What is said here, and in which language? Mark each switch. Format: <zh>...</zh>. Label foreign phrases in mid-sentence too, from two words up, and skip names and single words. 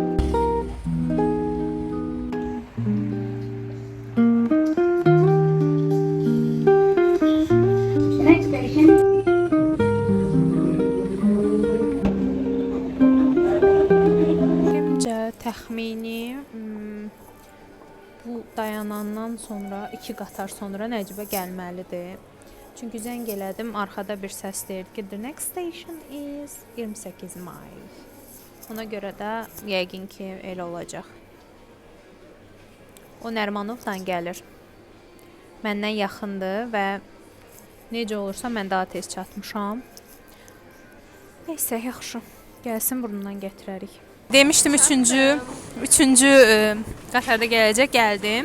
<az>Kimcə təxmini bu dayanandan sonra 2 qatar sonra Nəcibə gəlməlidir. Çünki zəng elədim, arxada bir səs deyir ki,</az> <en>the next station is 28 mile.</en> <az>Ona görə də yəqin ki, elə olacaq. O Nərmanovdan gəlir. Məndən yaxındır və necə olursa mən daha tez çatmışam. Neysə, yaxşı. Gəlsin burundan gətirərik. Demişdim üçüncü qatarda gələcək, gəldim.</az>